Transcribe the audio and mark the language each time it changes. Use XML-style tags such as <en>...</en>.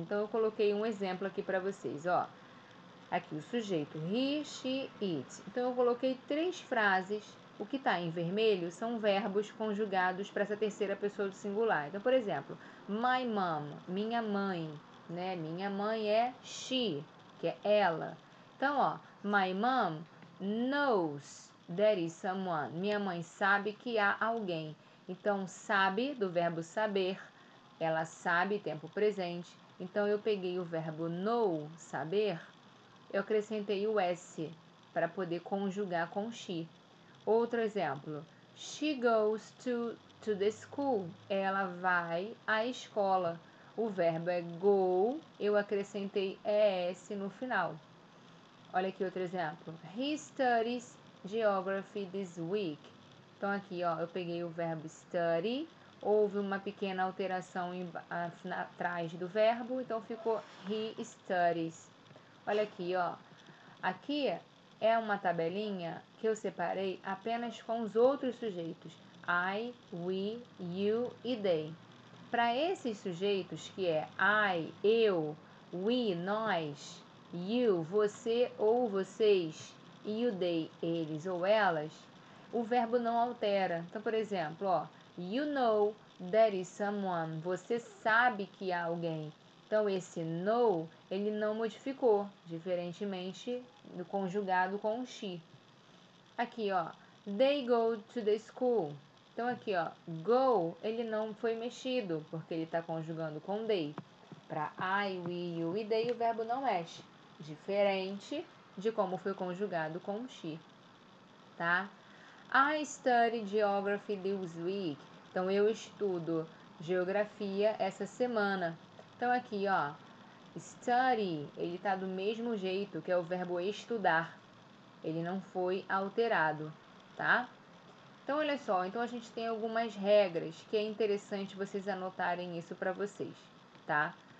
<pt>Então, eu coloquei um exemplo aqui para vocês, ó. Aqui o sujeito he, she, it. Então, eu coloquei 3 frases. O que está em vermelho são verbos conjugados para essa terceira pessoa do singular. Então, por exemplo,</pt> <en>my mom,</en> <pt>minha mãe, né? Minha mãe é she, que é ela. Então, ó,</pt> <en>my mom knows there is someone.</en> <pt>Minha mãe sabe que há alguém. Então, sabe, do verbo saber, ela sabe, tempo presente. Então, eu peguei o verbo know, saber, eu acrescentei o S para poder conjugar com she. Outro exemplo,</pt> <en>she goes to the school.</en> <pt>Ela vai à escola. O verbo é go, eu acrescentei ES no final. Olha aqui outro exemplo.</pt> <en>He studies geography this week.</en> <pt>Então, aqui, ó, eu peguei o verbo study, houve uma pequena alteração atrás do verbo, então ficou</pt> <en>he studies.</en> <pt>Olha aqui, ó. Aqui é uma tabelinha que eu separei apenas com os outros sujeitos. I, we, you e they. Para esses sujeitos, que é I, eu, we, nós, you, você ou vocês, e o they, eles ou elas, o verbo não altera. Então, por exemplo, ó,</pt> <en>you know there is someone.</en> <pt>Você sabe que há alguém. Então, esse know, ele não modificou, diferentemente do conjugado com she. Aqui, ó,</pt> <en>they go to the school.</en> <pt>Então, aqui, ó, go, ele não foi mexido, porque ele está conjugando com they. Para I, we, you e they, o verbo não mexe. Diferente de como foi conjugado com she, tá?</pt> <en>I study geography this week.</en> <pt>Então, eu estudo geografia essa semana. Então, aqui, ó, study, ele está do mesmo jeito, que é o verbo estudar. Ele não foi alterado, tá? Então, olha só, então a gente tem algumas regras que é interessante vocês anotarem isso para vocês, tá?</pt>